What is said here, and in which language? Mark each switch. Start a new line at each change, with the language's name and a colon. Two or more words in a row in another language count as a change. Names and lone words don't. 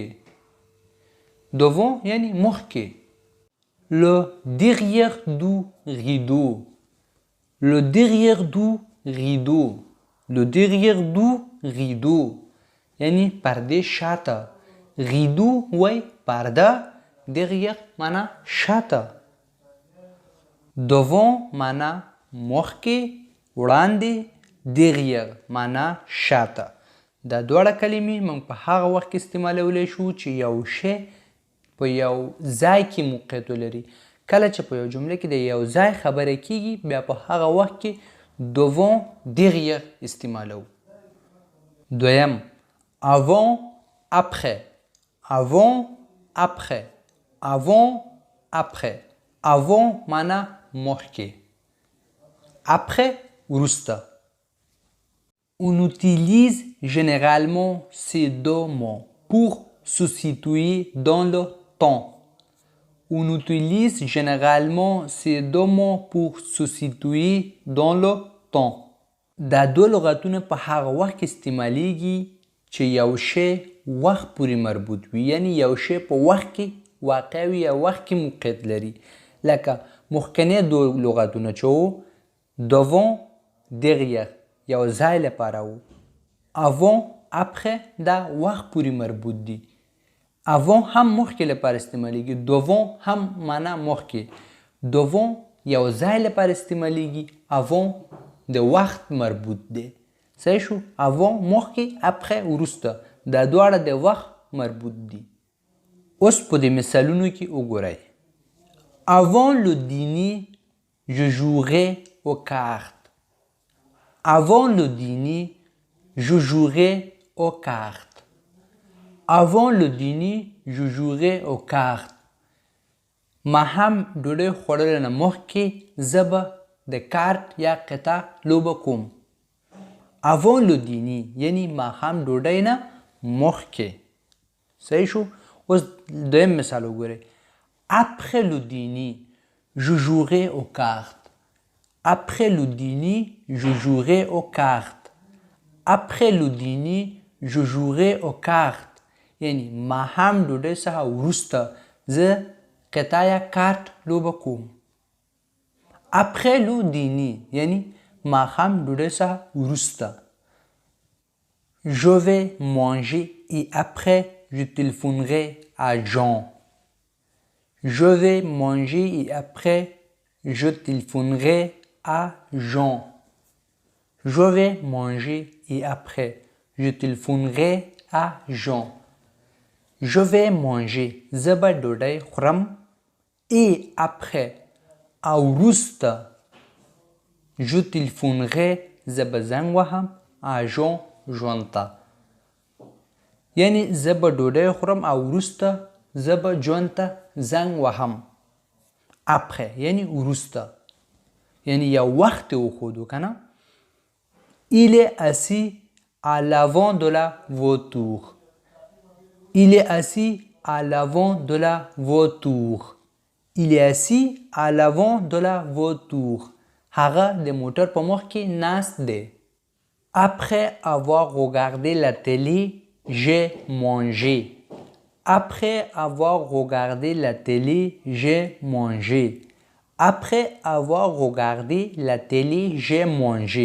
Pashto: devant یعنی مخ کې.
French: Le derrière du rideau. Le derrière du rideau. Le derrière du rideau
Pashto: یعنی پرده شاته. rideau وای پرده، derrière معنا شاته. devant معنا مخ کې، وړاندې، derrière معنا شاته. دا دواړه کلمې موږ په هغه وخت کې استعمالولی شو چې یو شی په یو ځای کې موقعیت ولري. کله چې په یو جمله کې د یو ځای خبره کیږي، بیا په هغه وخت کې
French: devant، derrière
Pashto: استعمالوو.
French: دویم avant، après. avant، après. avant، après.
Pashto: avant معنا مخکې، après وروسته.
French: On utilise généralement ces deux mots pour se situer dans le temps. On utilise généralement ces deux mots pour se situer dans le temps.
Pashto: دا دو لغتونه په هغه وخت کې استعمالیږي چې یو شی وخت پورې مربوط وي، یعنی یو شی په وخت کې واقع وي یا وخت کې موقعیت لري. لکه مخکنی دو لغتونه چې وو
French: devant، derrière
Pashto: یو ځای لپاره وو.
French: avant، après
Pashto: دا وخت پورې مربوط دي. avant هم مخکې لپاره استعمالیږي، devant هم معنا مخکې. devant یو ځای لپاره استعمالیږي، avant د وخت مربوط دی. صحیح شو؟ avant مخکې، après وروسته، دا دواړه د وخت مربوط دي. اوس په دې مثالونو کې وګورئ.
French: avant le dîner je jouerai aux cartes. Avant le dîner, je jouerai aux cartes. Avant le dîner, je jouerai aux cartes.
Pashto: ماښام ډوډۍ خوړلو نه مخکې زه به د کارت یا قطع لوبه کوم.
French: Avant le dîner
Pashto: یعنی ماښام ډوډۍ نه مخکې. صحیح شو؟ اوس دویم مثال وګورئ.
French: Après le dîner, je jouerai aux cartes. Après le dîner, je jouerai aux cartes. Après le dîner, je jouerai aux cartes.
Pashto: یعنی ماښام ډوډۍ څخه وروسته زه قطع یا کارت لوبه کوم.
French: Après le dîner
Pashto: یعنی ماښام ډوډۍ څخه وروسته.
French: Je vais manger et après je téléphonerai à Jean. Je vais manger et après je téléphonerai à Jean. Je vais manger et après je téléphonerai à Jean. Je vais manger
Pashto: زه به ډوډۍ خورم
French: et après
Pashto: او وروسته
French: je téléphonerai
Pashto: زه به زنګ وهم
French: à Jean
Pashto: ژوند ته. یعنی زه به ډوډۍ خورم او وروسته زه به ژوند ته زنګ وهم. Après یعنی وروسته. یعنی یو وخت یې وښودو که نه.
French: Il est assis à l'avant de la voiture. Il est assis à l'avant de la voiture. Il est assis à l'avant de la voiture.
Pashto: هغه د موټر په مخ کې ناست دی.
French: Après avoir regardé la télé, j'ai mangé. Après avoir regardé la télé, j'ai mangé. Après avoir regardé la télé, j'ai mangé.